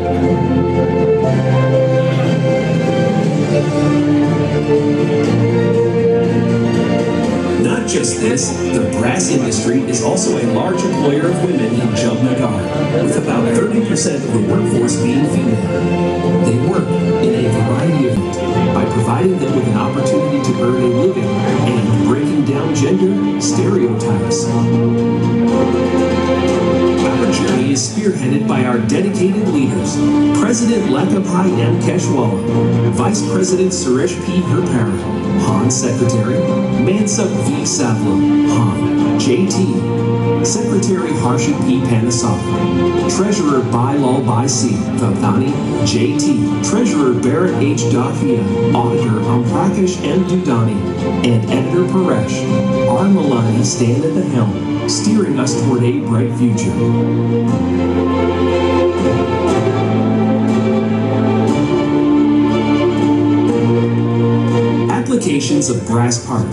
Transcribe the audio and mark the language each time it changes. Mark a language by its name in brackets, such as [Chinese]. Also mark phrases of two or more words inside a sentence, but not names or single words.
[English] Not just this, the brass industry is also a large employer of women in Jamnagar, with about 30% of the workforce being female. They work in a variety of it by providing them with an opportunity to earn a living and breaking down gender stereotypes. Our journey is spearheaded by our dedicated leaders, President Lekabhai M. Keshwala, Vice President Suresh P. Herpara, Han Secretary Mansuk V. Savla, Han, JT, Secretary Harshit P. Panasok, Treasurer Bailal Bai C. Vavdani, JT, Treasurer Barrett H. Dahiya, Auditor Amprakash M. Dudani, and Editor Paresh R. Malani stand at the helm, steering us toward a bright future. Applications of brass parts.